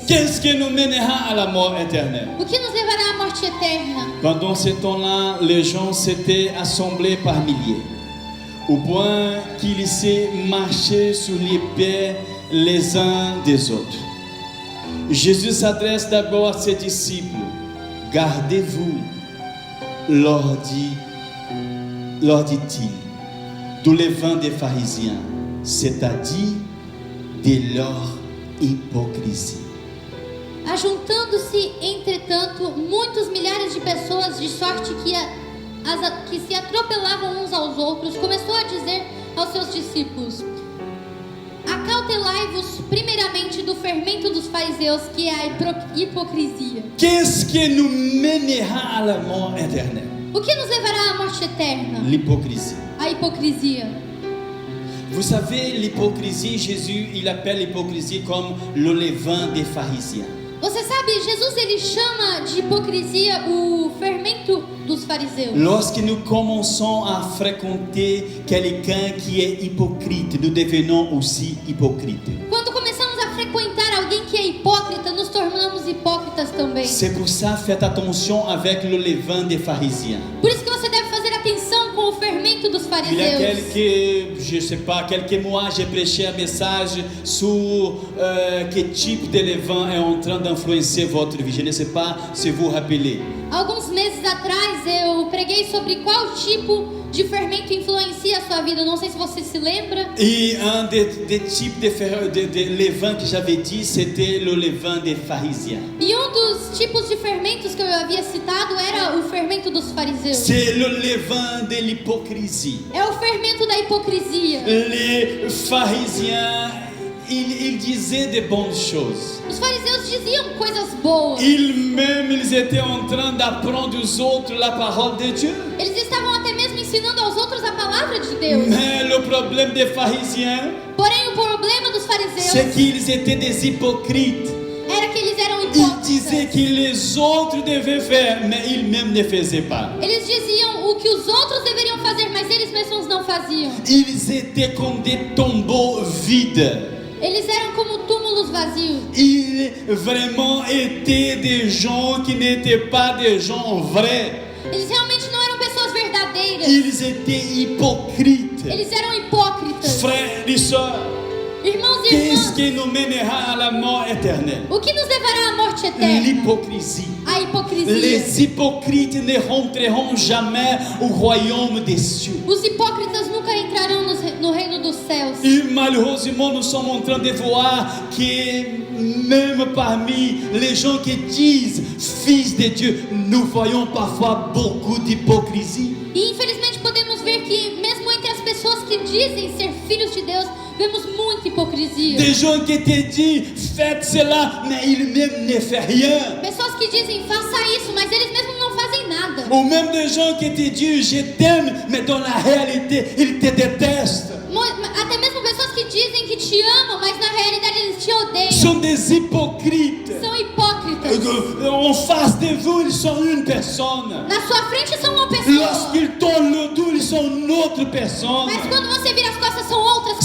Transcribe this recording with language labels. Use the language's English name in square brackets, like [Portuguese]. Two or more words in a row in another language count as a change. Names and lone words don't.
[French] Qu'est-ce qui nous mènera à la mort éternelle? [Portuguese] O que nos levará à morte eterna? [French] Pendant ce temps-là, les gens s'étaient assemblés par milliers, au point qu'ils se marchaient sur les pieds les uns des autres. Jésus s'adresse d'abord à ses disciples. Gardez-vous, leur dit-il, du levain des pharisiens, c'est-à-dire de leur hipocrisie. [Portuguese] Ajuntando-se, entretanto, muitos milhares de pessoas, de sorte que se atropelavam uns aos outros, começou a dizer aos seus discípulos: acautelai-vos primeiramente do fermento dos fariseus, que é a hipocrisia. [French] Qu'est-ce qui nous mènera à la mort éternelle? [Portuguese] O que nos levará à morte eterna? [French] L'hypocrisie. [Portuguese] A hipocrisia. [French] Vous savez, l'hypocrisie, Jésus, il appelle l'hypocrisie comme le levain des pharisiens. [Portuguese] Você sabe, Jesus ele chama de hipocrisia o fermento dos fariseus. [French] Lorsque nous commençons à fréquenter quelqu'un qui est hypocrite, nous devenons aussi hypocrites. [Portuguese] Quando começamos a frequentar alguém que é hipócrita, nos tornamos hipócritas também. [French] C'est pour ça, faites attention avec le levain des pharisiens. [Portuguese] Por isso que você deve fazer atenção com o fermento dos [French] Il y a [Portuguese] fariseus. [French] quelques mois, j'ai prêché un message sur quel type de levain est en train d'influencer votre vie. Je ne sais pas si vous vous rappelez. [Portuguese] Alguns meses atrás eu preguei sobre qual tipo de fermento influencia a sua vida. Eu não sei se você se lembra. [French] Et un des types de levain que j'avais dit, c'était le levain des pharisiens. [Portuguese] E um dos tipos de fermentos que eu havia citado era o fermento dos fariseus. [French] C'est le levain de l'hypocrisie. [Portuguese] É o fermento da hipocrisia. [French] Les pharisiens, ils disaient de bonnes choses. [Portuguese] Os fariseus diziam coisas boas. [French] Ils étaient en train d'apprendre aux autres la parole de Dieu. [Portuguese] Eles estavam até mesmo ensinando aos outros a palavra de Deus. [French] Mais le problème des pharisiens, [Portuguese] Porém, o problema dos fariseus [French] c'est qu'ils étaient des hypocrites. [Portuguese] era que eles eram [French] Ils disaient [Portuguese] hipócritas. [French] que les autres devaient faire, mais ils-mêmes ne faisaient pas. [Portuguese] Eles diziam o que os outros deveriam fazer, mas eles mesmos não faziam. [French] Ils étaient comme des tombeaux vides. [Portuguese] Eles eram como [French] vraiment étaient des gens qui n'étaient pas des gens vrais. [Portuguese] Eles realmente não eram pessoas verdadeiras. [French] Ils étaient hypocrites. [Portuguese] Eles eram hipócritas. [French] Frères et sœurs, [Portuguese] Irmãos e [French] qu'est-ce [Portuguese] irmãs, [French] qui nous mènera à la mort éternelle? [Portuguese] o que nos levará à morte eterna? [French] L'hypocrisie. [Portuguese] A hipocrisia. [French] Les hypocrites ne rentreront jamais au royaume des cieux. [Portuguese] Os hipócritas nunca entrarão no reino dos céus. [French] Et malheureusement, nous sommes en train de voir que même parmi les gens qui disent fils de Dieu, nous voyons parfois beaucoup d'hypocrisie. [Portuguese] E infelizmente podemos ver que mesmo entre as pessoas que dizem ser filhos de Deus, vemos muita hipocrisia. [French] Des gens qui te disent faites cela, mais ils-mêmes ne font rien. [Portuguese] Pessoas que dizem faça isso, mas eles mesmos não fazem nada. [French] Ou même des gens qui te disent je t'aime, mais dans la réalité, ils te détestent. [Portuguese] Até mesmo pessoas que dizem que te amam, mas na realidade eles te odeiam. [French] Sont des hypocrites. [Portuguese] São hipócritas. [French] En face de vous, ils sont une personne. [Portuguese] Na sua frente são uma pessoa, [French] Lorsqu'ils tournent le dos, ils sont une autre personne. [Portuguese] mas quando você vira as costas são outras